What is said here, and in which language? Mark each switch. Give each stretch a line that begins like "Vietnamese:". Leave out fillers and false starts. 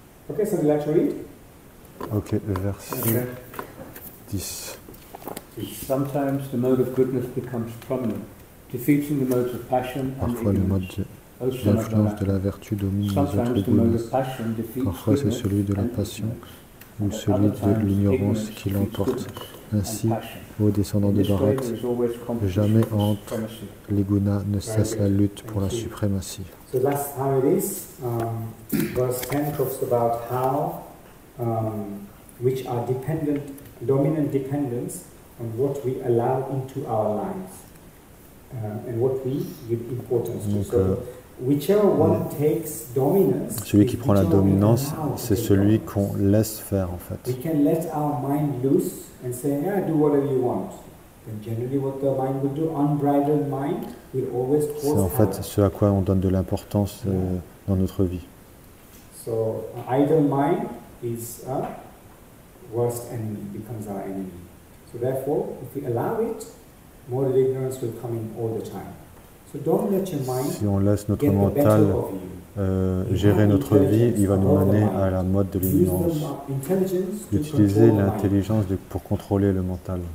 English: Okay, so would you like to read?
French: Ok, verset 10.
English: Sometimes the mode of goodness becomes prominent, defeating the modes of passion and
French: Parfois le mode d'influence de la vertu domine les autres goodness. Parfois c'est celui de la passion ou celui de l'ignorance qui l'emporte. Ainsi, ô descendants de Bharat, jamais entre les gunas ne cesse la lutte pour la suprématie.
English: So that's how it is. Verse 10 talks about how which are dominant dependence on what we allow into our lives and what we give importance to. So whichever one takes dominance,
French: celui qui prend la dominance, c'est celui qu'on laisse faire en fait.
English: We can let our mind loose and say, yeah, do whatever you want. And generally what the mind will do, unbridled mind, will always cause
French: c'est en fait ce à quoi on donne de l'importance dans notre vie.
English: So idle mind is our worst enemy, becomes our enemy. So therefore, if we allow it, moral ignorance will come in all the time. So don't let your mind
French: si on laisse notre mental gérer notre vie, il va nous mener à la mode de l'ignorance. D'utiliser l'intelligence pour contrôler le mental.